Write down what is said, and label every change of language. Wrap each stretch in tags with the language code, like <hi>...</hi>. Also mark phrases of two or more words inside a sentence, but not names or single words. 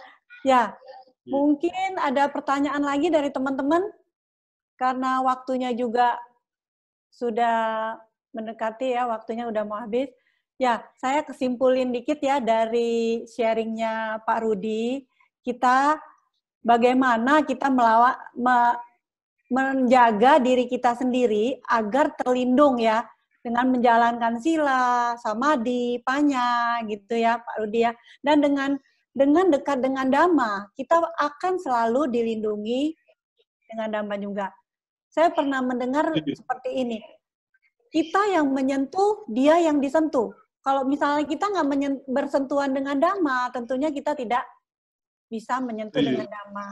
<id>Ya, mungkin ada pertanyaan lagi dari teman-teman, karena waktunya juga sudah mendekati ya, waktunya udah mau habis. Ya, saya kesimpulin dikit ya dari sharingnya Pak Rudi, kita bagaimana kita menjaga diri kita sendiri agar terlindung ya, dengan menjalankan</id> <pi>sila, samadhi, panya</pi> <id>gitu ya Pak Rudi ya. Dan dengan dekat dengan Dhamma, kita akan selalu dilindungi dengan Dhamma juga. Saya pernah mendengar seperti ini. Kita yang menyentuh, dia yang disentuh. Kalau misalnya kita nggak bersentuhan dengan Dhamma, tentunya kita tidak bisa menyentuh dengan Dhamma.</id>